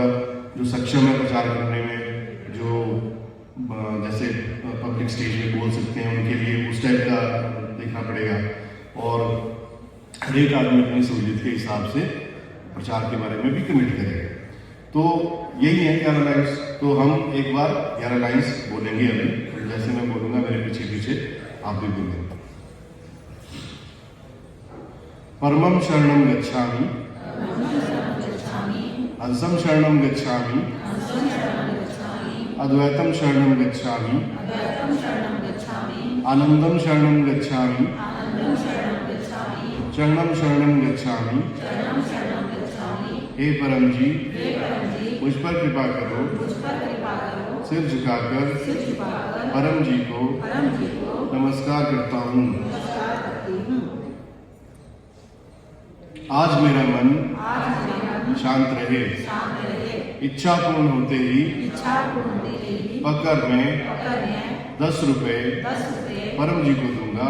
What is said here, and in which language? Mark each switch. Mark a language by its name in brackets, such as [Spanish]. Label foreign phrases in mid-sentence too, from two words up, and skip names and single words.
[Hindi] जो सक्षम है प्रचार करने में, जो जैसे [English] public stage [Hindi] में बोल सकते हैं, उनके लिए उस टाइप का देखना पड़ेगा। और हर एक आदमी अपनी सहूलियत के हिसाब से प्रचार के बारे में भी कमिट करेगा। तो यही है 11 लाइन्स। तो हम एक बार 11 लाइन्स बोलेंगे अभी, जैसे मैं बोलूँगा मेरे पीछे पीछे आप भी बोलेंगे। [Sanskrit] परमं शरणं गच्छामि, हंसं शरणं गच्छामि, अद्वैतं शरणं गच्छामि, आनंदं शरणं गच्छामि, चरणं शरणं गच्छामि। [Hindi] हे परम जी, मुझ पर कृपा करो, सिर झुकाकर परम जी को नमस्कार करता हूँ। आज मेरा मन शांत रहे, इच्छा पूर्ण होते ही पकड़ में 10 रुपए परम जी को दूंगा।